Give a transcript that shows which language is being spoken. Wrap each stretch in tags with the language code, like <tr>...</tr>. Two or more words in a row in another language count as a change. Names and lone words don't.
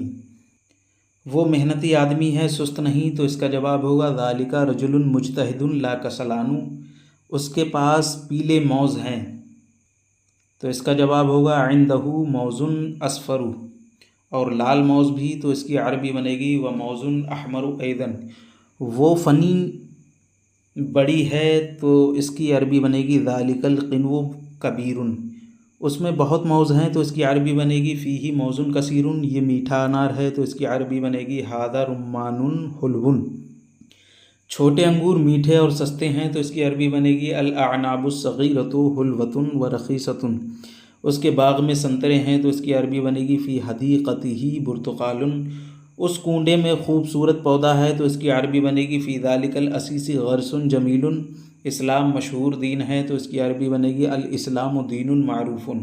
<hi>वो मेहनती आदमी है, सुस्त नहीं, तो इसका जवाब होगा</hi> <ar>ذلك رجل مجتهد لا كسلان.</ar> <hi>उसके पास पीले मौज़ हैं, तो इसका जवाब होगा</hi> <ar>عنده موز أصفر.</ar> <hi>और लाल मौज़ भी, तो इसकी अरबी बनेगी</hi> <ar>وموز أحمر أيضا.</ar> <hi>वो फ़नी बड़ी है, तो इसकी अरबी बनेगी</hi> <ar>ذلك القنو كبير.</ar> <hi>उसमें बहुत मौज़ हैं, तो इसकी अरबी बनेगी</hi> <ar>فيه موز كثير.</ar> <hi>ये मीठा अनार है, तो इसकी अरबी बनेगी</hi> <ar>هذا رمان حلو.</ar> <hi>छोटे अंगूर मीठे और सस्ते हैं, तो इसकी अरबी बनेगी</hi> <ar>الأعناب الصغيرة حلوة ورخيصة.</ar> <hi>उसके बाग़ में संतरे हैं, तो इसकी अरबी बनेगी</hi> <ar>في حديقته برتقال.</ar> <hi>उस कुंडे में खूबसूरत पौधा है, तो इसकी अरबी बनेगी</hi> <ar>في ذلك الأصيص غرس جميل.</ar> <hi>इस्लाम मशहूर दीन है, तो इसकी अरबी बनेगी</hi> <ar>الإسلام دين معروف.</ar>